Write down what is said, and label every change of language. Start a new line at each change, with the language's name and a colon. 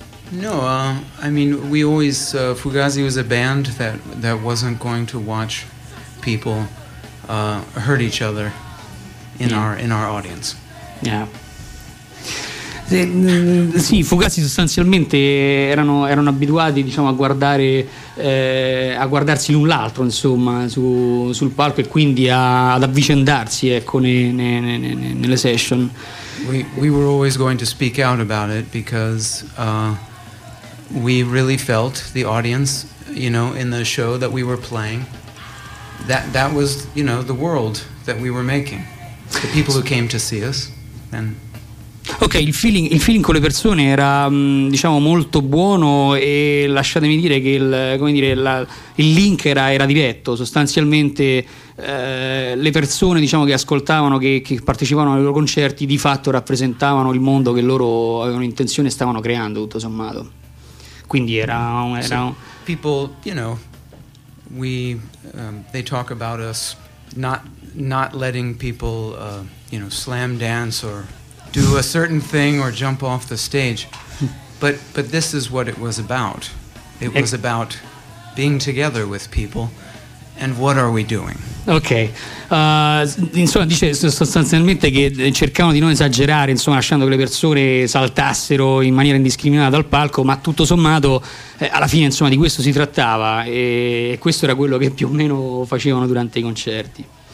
English: No, I mean, we always, Fugazi was a band that wasn't going to watch people hurt each other in our audience. Yeah.
Italian: Sì, Fugazi sostanzialmente erano abituati, diciamo, a guardarsi l'un l'altro, insomma, sul palco, e quindi ad avvicendarsi, ecco, nelle session.
English: We were always going to speak out about it because we really felt the audience, you know, in the show that we were playing, that was, you know, the world that we were making, the people who came to see us. And
Italian: ok, il feeling con le persone era, diciamo, molto buono, e lasciatemi dire che il link era diretto. Sostanzialmente le persone, diciamo, che ascoltavano, che partecipavano ai loro concerti, di fatto rappresentavano il mondo che loro avevano intenzione e stavano creando, tutto sommato. Quindi era so,
English: people, you know, we they talk about us not letting people you know, slam dance or do a certain thing or jump off the stage, but this is what it was about. It was about being together with people. And what are we doing?
Italian: Ok, insomma, dice sostanzialmente che cercavano di non esagerare, insomma, lasciando che le persone saltassero in maniera indiscriminata dal palco, ma tutto sommato alla fine, insomma, di questo si trattava, e questo era quello che più o meno facevano durante i concerti.